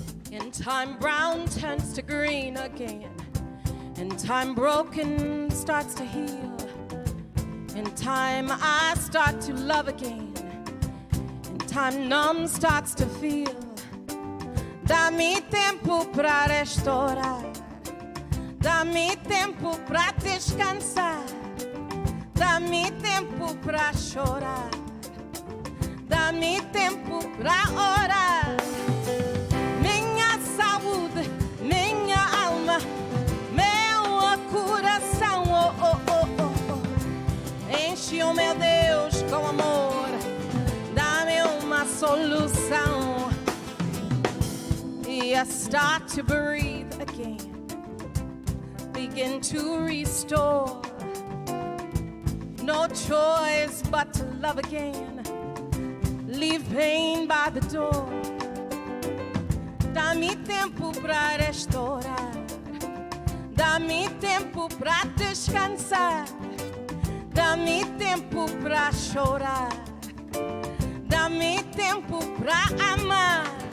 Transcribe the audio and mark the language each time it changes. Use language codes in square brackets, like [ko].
[en] In time, brown turns to green again. In time, broken starts to heal. In time, I start to love again. In time, numb starts to feel. [pt] Dá-me tempo pra restaurar. Dá-me tempo pra descansar. Dá-me tempo pra chorar. Dá-me tempo pra orar. Minha saúde, minha alma, meu coração, oh, oh, oh, oh, oh. Enche, oh meu Deus, com amor. Dá-me uma solução. [en] I start to breathe again. Begin to restore. No choice but to love again. Leave pain by the door. [pt] Dá-me tempo pra restaurar. Dá-me tempo pra descansar. Dá-me tempo pra chorar. Dá-me tempo pra amar.